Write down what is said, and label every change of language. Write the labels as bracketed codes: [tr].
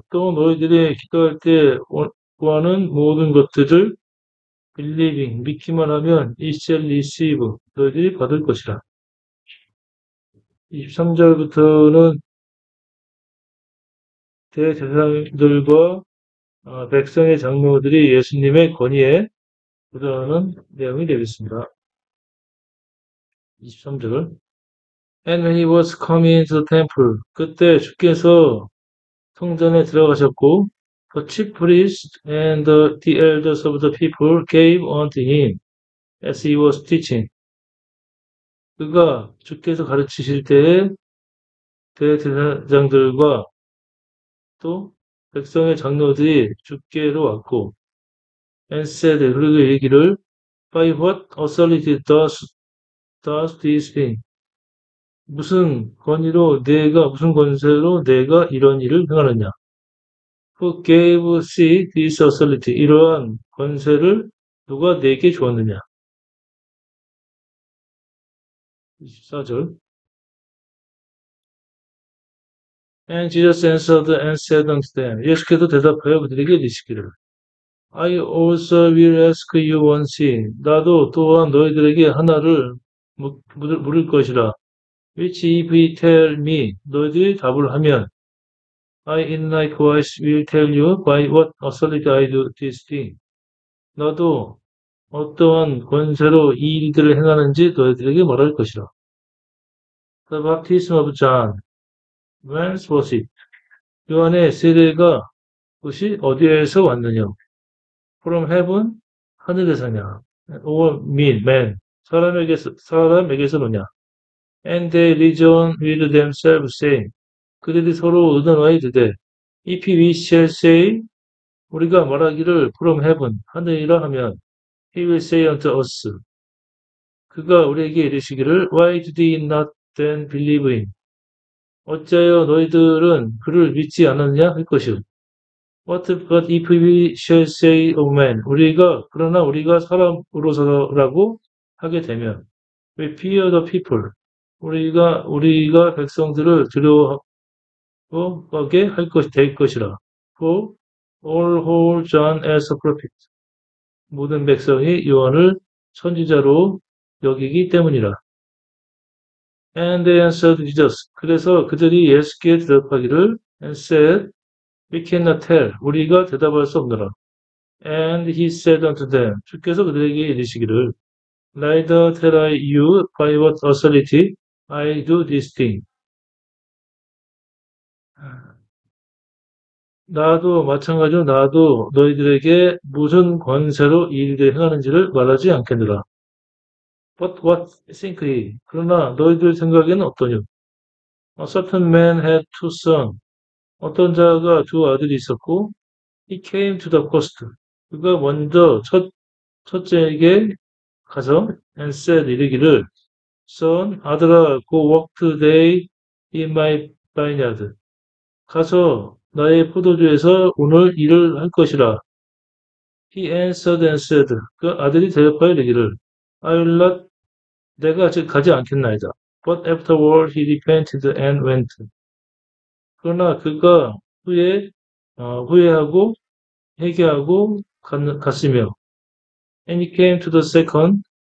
[ko] 또 너희들이 기도할 때 구하는 모든 것들을 [en] believing, [ko] 믿기만 하면 [en] ye shall receive, [ko] 너희들이 받을 것이라. 23절부터는 대제사장들과 백성의 장로들이 예수님의 권위에 도전하는 내용이 되겠습니다. 23절. [en] And when he was coming into the temple, [ko] 그때 주께서 성전에 들어가셨고, [en] the chief priests and the elders of the people gave unto him as he was teaching. [ko] 그가 주께서 가르치실 때에 대제사장들과 또 백성의 장로들이 주께로 왔고, [en] and said, [ko] 그리고 이르기를, [en] by what authority does this thing? [ko] 무슨 권세로 내가 이런 일을 행하느냐? [en] Who gave thee this authority? [ko] 이러한 권세를 누가 내게 주었느냐? 24절. [en] And Jesus answered and said unto them, [ko] 예수께서 대답하여 그들에게 이르시기를, [en] I also will ask you one thing. [ko] 나도 또한 너희들에게 하나를 물을 것이라. [en] Which if you tell me, [ko] 너희들이 답을 하면, [en] I in likewise will tell you by what authority I do this thing. [ko] 나도 어떠한 권세로 이 일들을 행하는지 너희들에게 말할 것이라. [en] The baptism of John, whence was it? [ko] 요한의 세례가 그것이 어디에서 왔느냐? [en] From heaven, [ko] 하늘에서냐? [en] Or man, [ko] 사람에게서느냐? [en] And they reasoned with themselves, saying, [ko] 그들이 서로 의논하여 이르되, [en] If we shall say, [ko] 우리가 말하기를 [en] from heaven, [ko] 하늘이라 하면, [en] he will say unto us, [ko] 그가 우리에게 이르시기를, [en] Why did ye not then believe him? [ko] 어찌하여 너희들은 그를 믿지 않았냐? 할 것이요. [en] But if we shall say of man, [ko] 그러나 우리가 사람으로서라고 하게 되면, [en] we fear the people. [ko] 우리가 백성들을 하게 될 것이라. [en] For all hold John as a prophet. [ko] 모든 백성이 요한을 선지자로 여기기 때문이라. [en] And they answered Jesus. [ko] 그래서 그들이 예수께 대답하기를 [en] and said, We cannot tell. [ko] 우리가 대답할 수 없노라. [en] And he said unto them. [ko] 주께서 그들에게 이르시기를 [en] Neither tell I you by what authority I do this thing. [ko] 나도 마찬가지로 나도 너희들에게 무슨 권세로 이 일을 행하는지를 말하지 않겠느라. [en] But what think ye? [ko] 그러나 너희들 생각에는 어떠냐? [en] A certain man had two sons. [ko] 어떤 자가 두 아들이 있었고, [en] he came to the first. [ko] 그가 먼저 첫째에게 가서 [en] and said [ko] 이르기를 [en] Son, [ko] 아들아, [en] go work today in my vineyard. [ko] 가서 나의 포도주에서 오늘 일을 할 것이라. [en] He answered and said. [ko] 그 아들이 대답하여 이르기를 [en] I will not, [ko] 내가 아직 가지 않겠나이다. [en] But afterward he repented and went. [ko] 그러나 그가 후회하고 회개하고 갔으며 [en] and he came to the second.